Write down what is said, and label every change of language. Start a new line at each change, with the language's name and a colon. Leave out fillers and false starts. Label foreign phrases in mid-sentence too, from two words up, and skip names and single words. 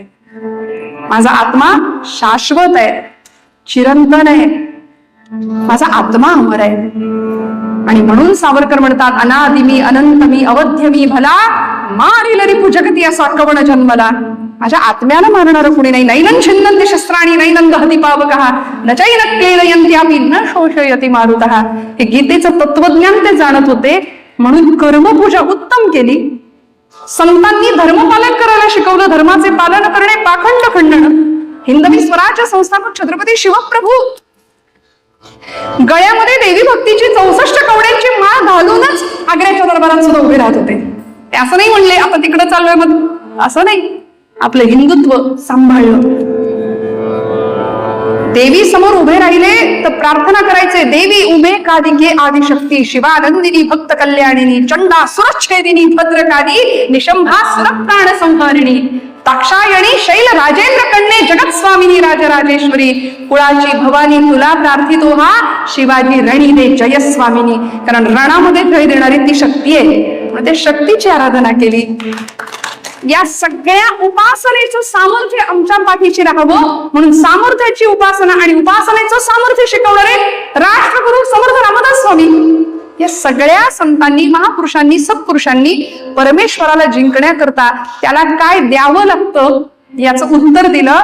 Marathi: माझा आत्मा शाश्वत आहे, चिरंतन आहे, माझा आत्मा अमर आहे. आणि म्हणून सावरकर म्हणतात, अनादि मी, अनंत मी, अवध्य मी, भला मारिल रिपु जगती असा कवण जन्मला. माझ्या आत्म्याला मारणार कुणी नाही.
Sanskrit: नैनं छिन्नन्ति शस्त्राणि नैनं दहति पावकः न चैनं क्लेदयन्त्यापि न शोषयति मारुतः.
Marathi: हे गीतेचं तत्वज्ञान ते जाणत होते, म्हणून कर्मपूजा उत्तम केली. संतांनी धर्मपालन करायला शिकवलं, धर्माचे पालन करणे, पाखंड खंडन. हिंदवी स्वराज्य संस्थापक छत्रपती शिवप्रभू गळ्यामध्ये देवी भक्तीची 64 कवड्यांची माळ घालूनच आग्र्याच्या दरबारात सुद्धा उभे राहत होते. ते असं नाही म्हणले आता तिकडे चाललोय मग, असं नाही. आपलं हिंदुत्व सांभाळलं. देवी समोर उभे राहिले तर प्रार्थना करायचे, देवी उभे कादिके आदिशक्ती, शिवानंदिनी भक्त कल्याणिनी, चंडा सुरच्छेदिनी भद्रकाली, निशंभा सुरप्राण संहारिणी, दाक्षायणी शैल राजेंद्र कन्ये, जगत स्वामिनी राजराजेश्वरी, कुळाची भवानी तुला प्रार्थितो हा, शिवाजी रणी दे जय स्वामिनी. कारण रणामध्ये जय देणारी ती शक्ती आहे, त्या शक्तीची आराधना केली. या सगळ्या उपासनेचं सामर्थ्य आमच्या पाठीशी राहावं म्हणून सामर्थ्याची उपासना आणि उपासनेचं सामर्थ्य शिकवणारे राष्ट्रगुरु समर्थ रामदास स्वामी या सगळ्या संतांनी, महापुरुषांनी, सत्पुरुषांनी परमेश्वराला जिंकण्याकरता त्याला काय द्यावं लागतं याचं उत्तर दिलं.